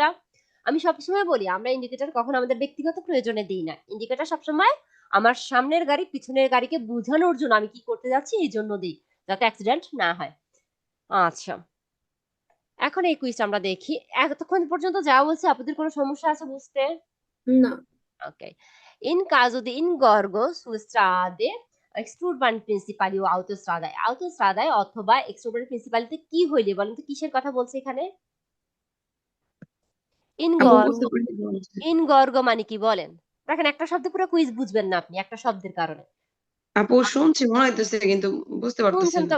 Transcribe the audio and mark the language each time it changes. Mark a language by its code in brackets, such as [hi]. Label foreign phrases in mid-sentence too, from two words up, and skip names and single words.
[bn] আমি সবসময় বলি, আমরা ইন্ডিকেটর কখনো আমাদের ব্যক্তিগত প্রয়োজনে দিই না। ইন্ডিকেটর সবসময় আমার সামনের গাড়ি পিছনের গাড়িকে বোঝানোর জন্য, আমি কি করতে যাচ্ছি এই জন্য দিই, যাতে অ্যাক্সিডেন্ট না হয়। আচ্ছা, এখন এই কুইজটা আমরা দেখি। এতক্ষণ পর্যন্ত যা বলছে, আপনাদের কোনো সমস্যা আছে বুঝতে? না। Ok. [it] In caso di ingorgo su strade, exurban principali [bn] ও autostradae, autostradae অথবা [it] exurban principaliতে [bn] কি হইলে, বলেন তো কিসের কথা বলছে এখানে? আপু ইনগর্গ, বুঝতে পারি কি বলছে। ইনগর্গ মানে কি বলেন? দেখেন, একটা শব্দে পুরো কুইজ বুঝবেন না আপনি একটা শব্দের কারণে। আপু শুনছি মনে হইতেছে কিন্তু বুঝতে পারতেছি না।